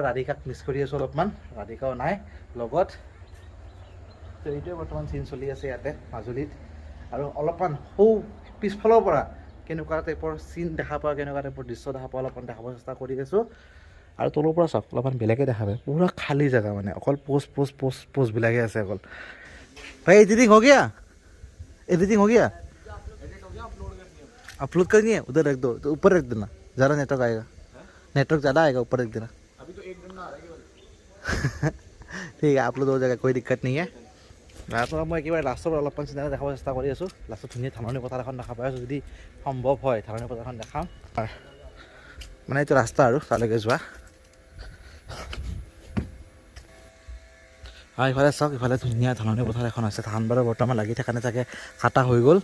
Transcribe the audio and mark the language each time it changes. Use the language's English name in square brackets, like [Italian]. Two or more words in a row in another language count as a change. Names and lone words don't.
[Assamese] ৰাধিকাক মিছ কৰি আছোঁ অলপমান, ৰাধিকাও নাই লগত। তো এইটোৱে বৰ্তমান চিন চলি আছে ইয়াতে মাজুলীত। আৰু অলপমান পিছফালৰ পৰা কেনেকুৱা টাইপৰ চিন দেখা পাওঁ, কেনেকুৱা টাইপৰ দৃশ্য দেখা পাওঁ অলপমান দেখাব চেষ্টা কৰি আছোঁ। আৰু তলৰ পৰা চাওক অলপমান বেলেগে দেখা পায়, পুৰা খালী জেগা মানে, অকল পোষ্টবিলাকে আছে অকল। [Hindi] भाई एडिटिंग हो गया? एडिटिंग हो गया? अपलोड करनी है? उधर रख दो, तो ऊपर रख देना, ज़्यादा नेटवर्क आएगा, नेटवर्क ज़्यादा आएगा, ऊपर रख देना। अभी तो एक दिन में आ रहा है। ठीक है, अपलोड हो जाएगा, कोई दिक्कत नहीं है। [Assamese] তাৰপৰা মই একেবাৰে লাষ্টৰ অলপমান চিনেমা দেখাব চেষ্টা কৰি আছোঁ। লাষ্টত ধুনীয়া ধাননি পথাৰ এখন দেখা পাই আছোঁ, যদি সম্ভৱ হয় ধাননি পথাৰখন দেখাম। মানে এইটো ৰাস্তা আৰু তালৈকে যোৱা। আৰু ইফালে চাওক, ইফালে ধুনীয়া ধাননি পথাৰ এখন আছে, ধান বাৰু বৰ্তমান লাগি থকা নে চাগে কাটা হৈ গ'ল।